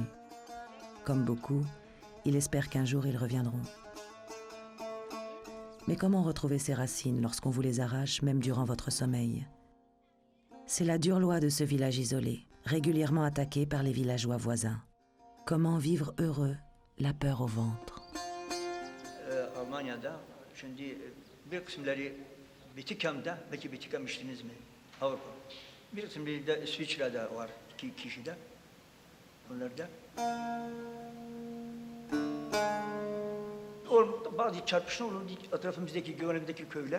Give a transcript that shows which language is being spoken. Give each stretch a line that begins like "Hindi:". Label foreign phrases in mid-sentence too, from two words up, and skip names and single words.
French: Comme beaucoup, il espère qu'un jour ils reviendront. Mais comment retrouver ses racines lorsqu'on vous les arrache, même durant votre sommeil? C'est la dure loi de ce village isolé, régulièrement attaqué par les villageois voisins. Comment vivre heureux, la peur au ventre?
Turkish: Almanya'da şimdi bir kısımları Bitikem'de, belki Bitikem içtiniz mi? Avrupa. Bir kısımları da İsviçre'de var, 2 kişi de. Bunlarda. Bazı çarpışma olurdu etrafımızdaki, güvenimizdeki köyler.